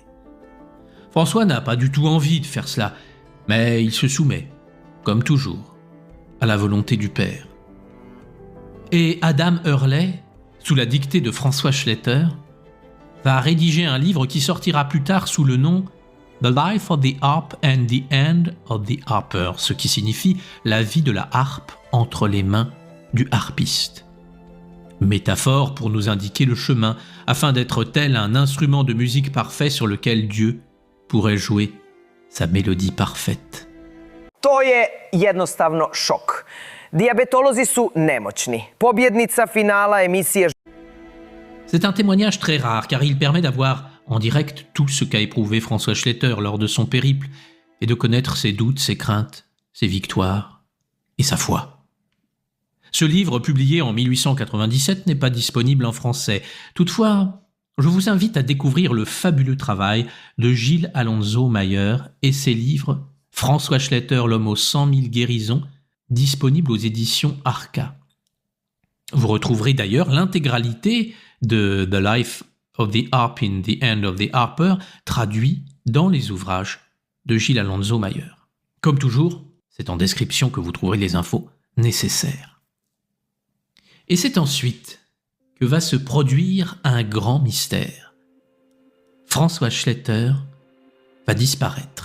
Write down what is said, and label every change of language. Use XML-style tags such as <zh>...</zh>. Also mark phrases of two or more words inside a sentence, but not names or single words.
<fr>François n'a pas du tout envie de faire cela, mais il se soumet, comme toujours, à la volonté du père. Et Adam Hurley, sous la dictée de François Schletter, va rédiger un livre qui sortira plus tard sous le nom «</fr> <en>The Life of the Harp and the End of the Harper</en> <fr>», ce qui signifie « La vie de la harpe entre les mains du harpiste ». Métaphore pour nous indiquer le chemin, afin d'être tel un instrument de musique parfait sur lequel Dieu pourrait jouer sa mélodie parfaite.</fr> <hr>To je jednostavno šok. Dijabetolozi su nemoćni. Pobjednica finala emisije.</hr> <fr>C'est un témoignage très rare car il permet d'avoir en direct tout ce qu'a éprouvé François Schletter lors de son périple et de connaître ses doutes, ses craintes, ses victoires et sa foi. Ce livre, publié en 1897, n'est pas disponible en français. Toutefois, je vous invite à découvrir le fabuleux travail de Gilles Alonso Mayer et ses livres « François Schletter, l'homme aux 100 000 guérisons », disponible aux éditions Arca. Vous retrouverez d'ailleurs l'intégralité de «</fr> <en>The Life of the Harp in the End of the Harper</en> <fr>» traduit dans les ouvrages de Gilles Alonso Mayer. Comme toujours, c'est en description que vous trouverez les infos nécessaires. Et c'est ensuite que va se produire un grand mystère. François Schletter va disparaître.</fr>